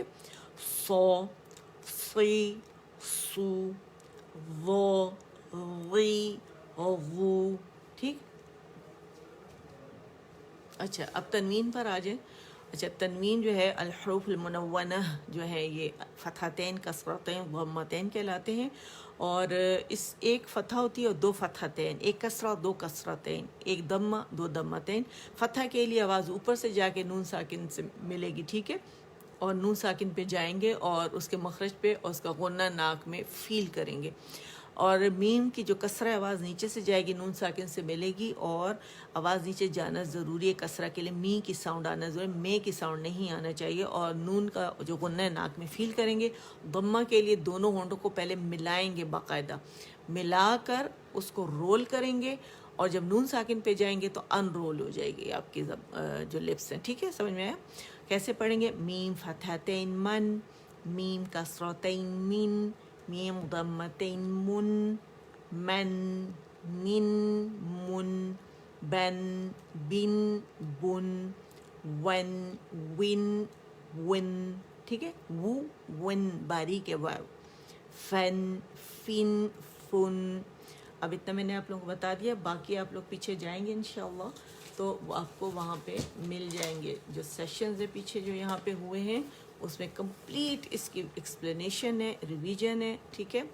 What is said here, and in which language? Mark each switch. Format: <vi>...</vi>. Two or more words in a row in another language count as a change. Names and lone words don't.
<ur>سو سی سو، وو وی وو، ٹھیک. اچھا، اب تنوین پر آ جائے. اچھا، تنوین جو ہے</ur> <ar>الحروف المنونة</ar> <ur>جو ہے، یہ فتحتین، کسرتین، ضمتین کہلاتے ہیں, اور اس ایک فتح ہوتی ہے اور دو فتحتین، ایک کسرہ اور دو کسرتین، ایک دمہ دو دمتین۔ فتح کے لیے آواز اوپر سے جا کے نون ساکن سے ملے گی، ٹھیک ہے، اور نون ساکن پہ جائیں گے اور اس کے مخرج پہ اور اس کا غنہ ناک میں فیل کریں گے۔ اور میم کی جو کسرہ آواز نیچے سے جائے گی نون ساکن سے ملے گی، اور آواز نیچے جانا ضروری ہے کسرہ کے لیے، می کی ساؤنڈ آنا ضروری ہے، مے کی ساؤنڈ نہیں آنا چاہیے، اور نون کا جو غنہ ناک میں فیل کریں گے۔ ضمہ کے لیے دونوں ہونٹوں کو پہلے ملائیں گے، باقاعدہ ملا کر اس کو رول کریں گے، اور جب نون ساکن پہ جائیں گے تو ان رول ہو جائے گی آپ کی جو لپس ہیں، ٹھیک ہے، سمجھ میں آیا؟ کیسے پڑھیں گے؟ میم فتحتین من، میم کسرتین من، میم ضمتین من، من، من، من، بن، بن، بن، ون، ون، ون، ٹھیک ہے، وو، ون باریک ہے، واو، فن، فن، فن۔ اب اتنا میں نے آپ لوگوں کو بتا دیا، باقی آپ لوگ پیچھے جائیں گے انشاءاللہ تو آپ کو وہاں پہ مل جائیں گے جو سیشنز ہیں پیچھے جو یہاں پہ ہوئے ہیں، اس میں کمپلیٹ اس کی ایکسپلینیشن ہے، ریویژن ہے، ٹھیک ہے۔</ur>